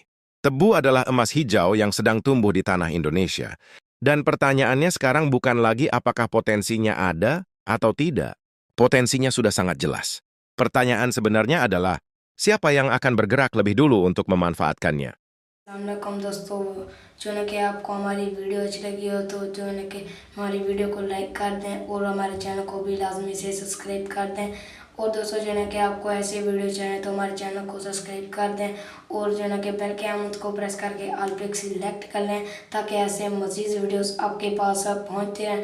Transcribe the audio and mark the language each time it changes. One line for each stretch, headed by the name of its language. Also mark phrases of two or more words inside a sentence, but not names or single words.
Indonesian: Tebu adalah emas hijau yang sedang tumbuh di tanah Indonesia. Dan pertanyaannya sekarang bukan lagi apakah potensinya ada atau tidak. Potensinya sudah sangat jelas. Pertanyaan sebenarnya adalah, siapa yang akan bergerak lebih dulu untuk memanfaatkannya?
Hindi: अस्सलामुअलैकुम दोस्तों, जो है कि आपको हमारी वीडियो अच्छी लगी हो तो जो है कि हमारी वीडियो को लाइक कर दें और हमारे चैनल को भी लाजमी से सब्सक्राइब कर दें। और दोस्तों जो है कि आपको ऐसे वीडियो चाहिए तो हमारे चैनल को सब्सक्राइब कर दें और जो है कि बेल के आइकन को प्रेस करके ऑल पे सिलेक्ट कर लें ताकि ऐसे मज़ीद वीडियोस आपके पास पहुंचते रहें।